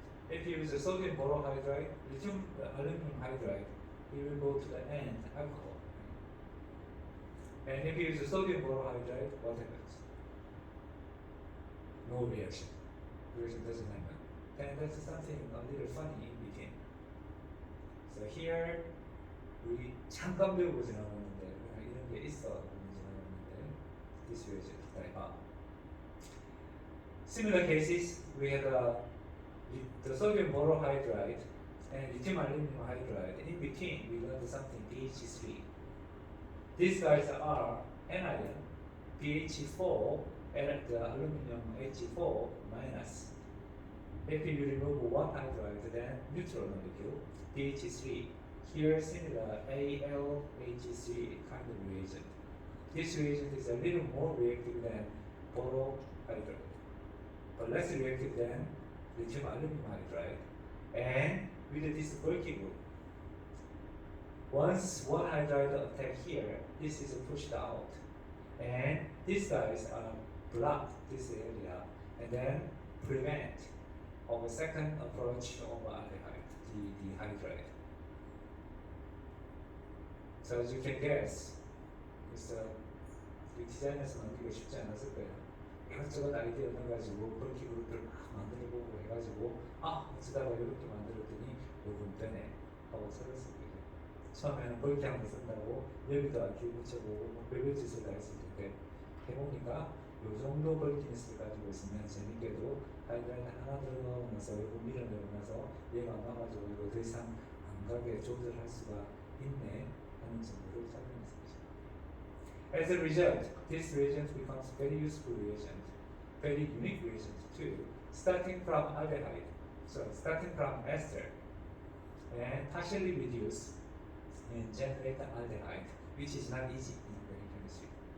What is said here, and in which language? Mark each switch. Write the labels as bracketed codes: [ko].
[en] If you use a sodium borohydride, lithium aluminum hydride, it will go to the end alcohol. And if you use a sodium borohydride, what happens? no reaction. Reaction doesn't happen. Then that's something a little funny in between. So here [ko] 우리 잠깐 배우고 지나갔는데 이런 게 있어 지나갔는데 [en] this reaction type up. Similar cases we had the sodium borohydride and lithium aluminum hydride. In between we learned something BH3. These guys are anion BH4 and the aluminum H4 minus. If you remove one hydride, then neutral molecule BH3. Here similar AlH3 kind of reagent. This reagent is a little more reactive than borohydride, but less reactive than lithium aluminum hydride. And with this bulky group, once one hydride attack here, this is pushed out, and these guys are block this area, and then prevent of a second approach of aldehyde, the hydride. So as you can guess, it's [ko] 디자인에서 만들기가 쉽지 않았을 거예요. 이것저것 아이디어 넣어가지고 bulky 그룹들 막 만들어보고 해가지고 어쩌다가 이렇게 만들었더니 요금 되네 하고 써졌을 거예요. 처음에는 bulky 한번 쓴다고 여기도 아큐 붙여보고 뭐 별별 짓을 다 했을 텐데 해보니까 요 정도 bulkiness 가지고 있으면 재밌게도 하이드라이드 하나 들어가고 나서 요거 밀어내고 나서 얘가 안 가가지고 이거 더 이상 안 가게 조절할 수가 있네 하는 정도를 설명했습니다. [en] As a result, this reagent becomes very useful reagent, very unique reagent too, starting from aldehyde, so starting from ester, and partially reduce and generate aldehyde, which is not easy in organic chemistry.